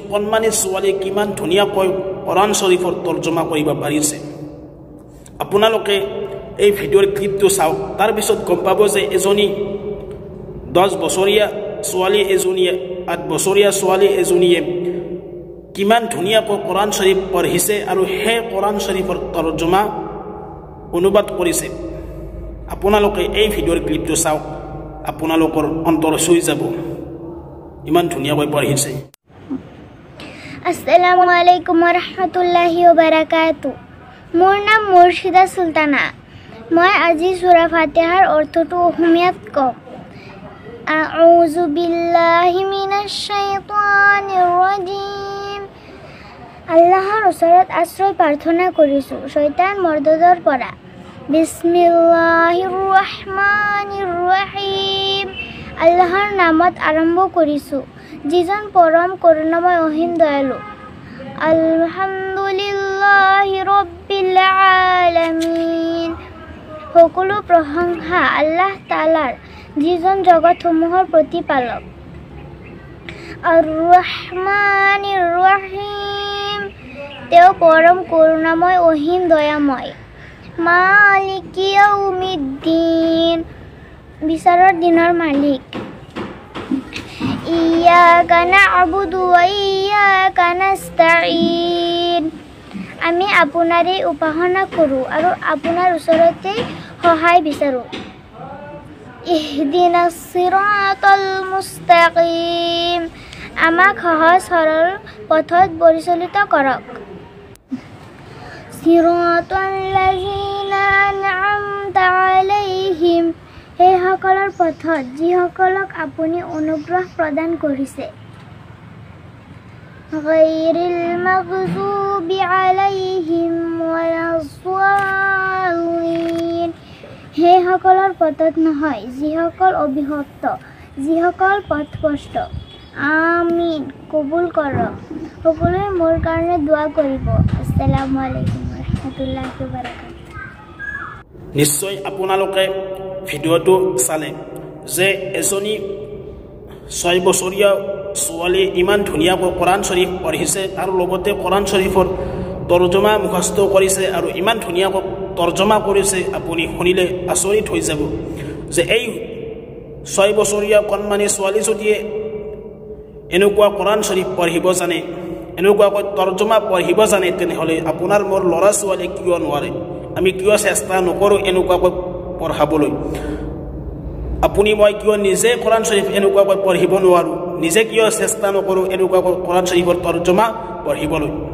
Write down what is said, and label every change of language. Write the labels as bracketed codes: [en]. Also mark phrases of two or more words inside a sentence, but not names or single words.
[as] কণমানি ছোৱালী কিমান ধুনীয়াকৈ কোৰাণ শৰীফৰ তৰ্জমা কৰিব পাৰিছে আপোনালোকে এই ভিডিওৰ ক্লিপটো চাওক তাৰ পিছত গম পাব যে এজনী 10 বছৰীয়া ছোৱালী এজনীয়ে 8 বছৰীয়া ছোৱালী এজনীয়ে কিমান ধুনীয়াকৈ কোৰাণ শৰীফ পঢ়িছে আৰু হে কোৰাণ শৰীফৰ তৰ্জমা অনুবাদ কৰিছে আপোনালোকে এই ভিডিওৰ ক্লিপটো চাওক আপোনালোকৰ অন্তৰ চুই যাব ইমান ধুনীয়াকৈ পঢ়িছে [ar] السلام عليكم ورحمة الله وبركاته [as] মোৰ নাম মুৰ্শিদা সুলতানা মই আজি সূৰা ফাতিহাৰ অৰ্থটো অসমীয়াত কম [ar] أعوذ بالله من الشيطان الرجيم [as] আল্লাহৰ ওচৰত আশ্ৰয় প্ৰাৰ্থনা কৰিছো শয়তান মৰ্দদৰ পৰা [ar] بسم الله الرحمن الرحيم [as] আল্লাহৰ নামত আৰম্ভ কৰিছো যিজন পৰম করুণাময় অসীম দয়ালু [ar] الحمد لله رب العالمين [as] সকলো প্ৰশংসা আল্লাহ তাআলাৰ যিজন জগতসমূহৰ প্ৰতিপালক [ar] الرحمن الرحيم [as] তেওঁ পৰম করুণাময় অসীম দয়াময় [ar] مالك يوم الدين [as] বিচাৰৰ দিনৰ মালিক [ar] إياك نعبد وإياك نستعين [as] আমি আপোনাৰে উপাসনা কৰো আৰু আপোনাৰ ওচৰতে সহায় বিচাৰো [ar] اهدنا الصراط المستقيم [as] আমাক সহজ সৰল পথত পৰিচালিত কৰক [ar] صراط الذين أنعمت عليهم [as] হে সকলৰ পথত যিসকলক আপুনি অনুগ্ৰহ প্ৰদান কৰিছে [ar] غير المغضوب عليهم ولا الضالين [as] হে সকলৰ পথত নহয় যিসকল অভিশপ্ত যিসকল পথভ্ৰষ্ট আমিন কবুল কৰক সকলোৱে মোৰ কাৰণে দোৱা কৰিব [ar] السلام عليكم ورحمة الله وبركاته [as] নিশ্চয় আপোনালোকে ভিডিওটো চালে যে এজনী 6 বছৰীয়া ছোৱালী ইমান ধুনীয়াকৈ কোৰাণ শৰীফ পঢ়িছে আৰু লগতে কোৰাণ শৰীফৰ তৰ্জমা মুখস্থ কৰিছে আৰু ইমান ধুনীয়াকৈ তৰ্জমা কৰিছে আপুনি শুনিলে আচৰিত হৈ যাব যে এই 6 বছৰীয়া কণমানি ছোৱালী যদি এনেকুৱা কোৰাণ শৰীফ পঢ়িব জানে এনেকুৱাকৈ তৰ্জমা পঢ়িব জানে তেনেহ'লে আপোনাৰ মোৰ ল'ৰা ছোৱালী কিয় নোৱাৰে আমি কিয় চেষ্টা নকৰোঁ এনেকুৱাকৈ পঢ়াবলৈ আপুনি মই কিয় নিজে কোৰাণ শৰীফ এনেকুৱাকৈ পঢ়িব নোৱাৰোঁ নিজে কিয় চেষ্টা নকৰোঁ এনেকুৱাকৈ কোৰাণ শৰীফৰ তৰ্জমা পঢ়িবলৈ